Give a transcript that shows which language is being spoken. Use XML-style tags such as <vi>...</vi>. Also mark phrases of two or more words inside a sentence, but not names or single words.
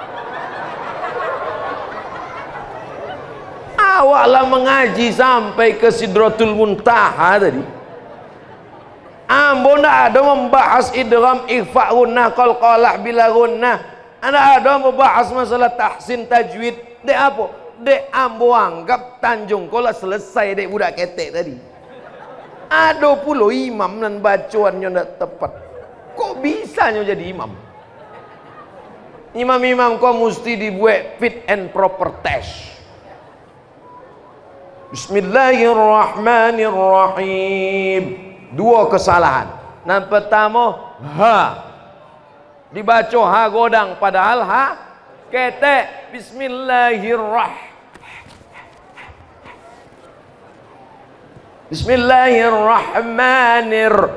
<min>Awaklah mengaji sampai ke Sidratul Muntaha tadi. Ambo ndak ada membahas idgham ikhfa gunnah qalqalah bila gunnah.</min> <id>Anda ada membahas masalah tahsin tajwid.</id> <min>Dek apa? Dek ambo anggap Tanjung Kola selesai dek budak ketek tadi.</min> <id>Ada pula imam dan bacaannya ndak tepat. Kok bisanya jadi imam? Imam-imam kau mesti dibuat</id> <en>fit and proper test.</en> <id>Bismillahirrahmanirrahim. Dua kesalahan. Yang pertama, ha.</id> <min>Dibaca ha godang padahal ha ketek.</min> <id>Bismillahirrahmanirrahim.</id>